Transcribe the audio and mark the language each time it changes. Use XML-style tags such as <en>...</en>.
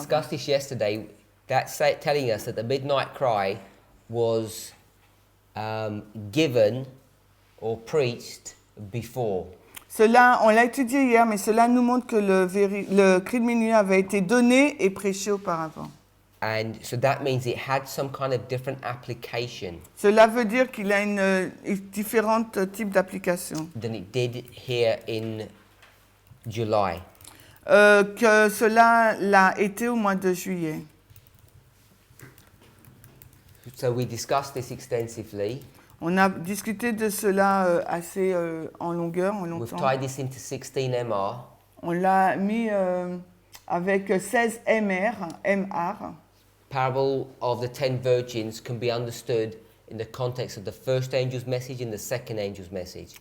<en>discussed this yesterday. That's telling us that the midnight cry was given or preached before.</en> <fr>Cela, on l'a étudié hier, mais cela nous montre que le cri de minuit avait été donné et prêché auparavant.</fr> <en>And so that means it had some kind of different application</en> <fr>Cela veut dire qu'il a différents types d'applications.</fr> <en>than it did here in July.</en> <fr>Que cela l'a été au mois de juillet.</fr> <en>So we discussed this extensively.</en> <fr>On a discuté de cela assez en longueur, en</fr> <en>We've</en> <fr>longtemps.</fr> <en>tied this into 16 MR.</en> <fr>On l'a mis avec 16 MR.</fr> <en>Parable of the 10 virgins can be understood in the context of the first angel's message and the second angel's message.</en>